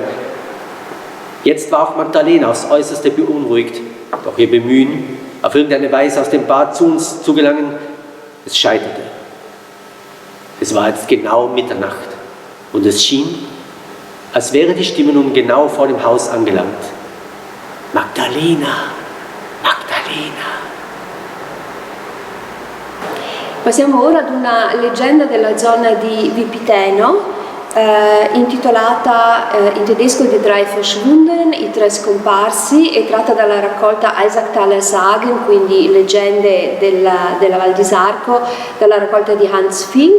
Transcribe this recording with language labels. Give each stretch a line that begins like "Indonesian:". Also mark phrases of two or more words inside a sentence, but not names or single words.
German: Jetzt war auch Magdalena aufs Äußerste beunruhigt, doch ihr Bemühen, auf irgendeine Weise aus dem Bad zu uns zu gelangen, es scheiterte. Es war jetzt genau Mitternacht und es schien, als wäre die Stimme nun genau vor dem Haus angelangt. Magdalena, Magdalena.
Italian: Passiamo ora ad una leggenda della zona di Vipiteno, intitolata in tedesco Die drei Verschwundenen, i tre scomparsi, e tratta dalla raccolta Eisacktaler Sagen, quindi leggende della Val di Sarco, dalla raccolta di Hans Fink.